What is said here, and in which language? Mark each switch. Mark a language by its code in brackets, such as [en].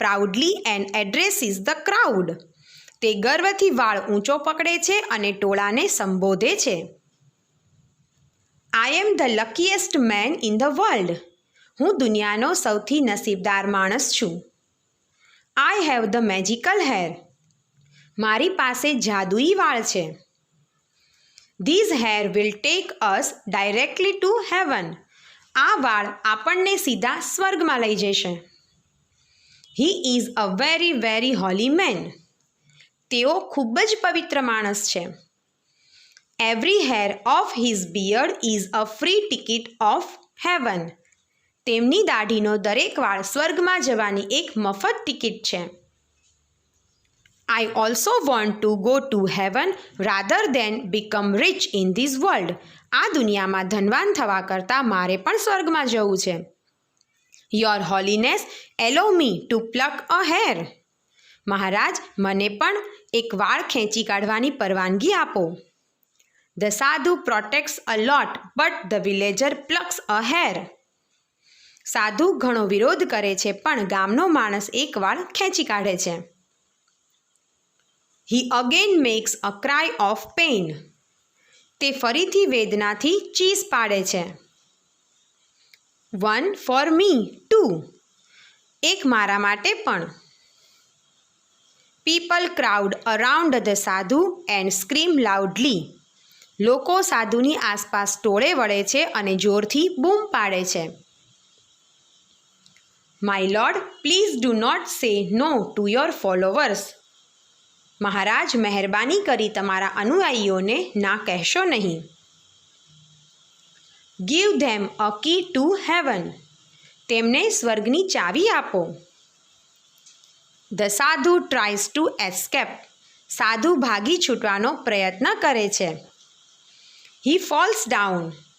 [en] proudly and addresses the crowd. [gu] તે ગર્વથી વાળ ઊંચો પકડે છે અને ટોળાને સંબોધે છે. [en] I am the luckiest man in the world. [gu] હું દુનિયાનો સૌથી નસીબદાર માણસ છું. [en] I have the magical hair. [gu] મારી પાસે જાદુઈ વાળ છે. [en] These hair will take us directly to heaven. [gu] આ વાળ આપણને સીધા સ્વર્ગમાં લઈ જશે. [en] He is a very, very holy man. [gu] તેઓ ખૂબ જ પવિત્ર માણસ છે. [en] Every hair of his beard is a free ticket of heaven. [gu] તેમની દાઢીનો દરેક વાળ સ્વર્ગમાં જવાની એક મફત ટિકિટ છે. [en] I also want to go to heaven rather than become rich in this world. [gu] આ દુનિયામાં ધનવાન થવા કરતાં મારે પણ સ્વર્ગમાં જવું છે. [en] Your holiness, allow me to pluck a hair. [gu] મહારાજ, મને પણ એક વાળ ખેંચી કાઢવાની પરવાનગી આપો. [en] The sadhu protects a lot, but the villager plucks a hair. [gu] સાધુ ઘણો વિરોધ કરે છે પણ ગામનો માણસ એક વાળ ખેંચી કાઢે છે. [en] He again makes a cry of pain. [gu] તે ફરીથી વેદનાથી ચીસ પાડે છે. [en] One for me too. [gu] એક મારા માટે પણ. [en] People crowd around the sadhu and scream loudly. [gu] લોકો સાધુની આસપાસ ટોળે વળે છે અને જોરથી બૂમ પાડે છે. [en] My lord, please do not say no to your followers. [gu] મહારાજ, મહેરબાની કરી તમારા અનુયાયીઓને ના કહેશો નહીં. [en] Give them a key to heaven. [gu] તેમને સ્વર્ગની ચાવી આપો. [en] The sadhu tries to escape. [gu] સાધુ ભાગી છૂટવાનો પ્રયત્ન કરે છે. [en] He falls down.